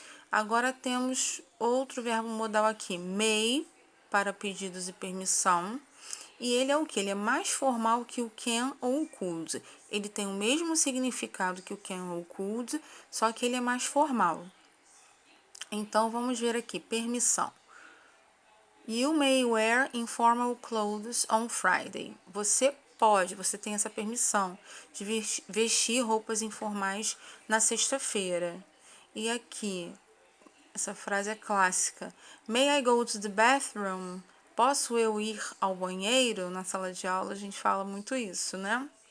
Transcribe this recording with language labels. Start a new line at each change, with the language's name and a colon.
Portuguese: Agora temos outro verbo modal aqui. May, para pedidos e permissão. E ele é o que? Ele é mais formal que o can ou o could. Ele tem o mesmo significado que o can ou o could, só que ele é mais formal. Então, vamos ver aqui. Permissão.
English: You may wear informal clothes on Friday.
Portuguese: Você pode, você tem essa permissão de vestir roupas informais na sexta-feira. E aqui, essa frase é clássica.
English: May I go to the bathroom?
Portuguese: Posso eu ir ao banheiro? Na sala de aula a gente fala muito isso, né?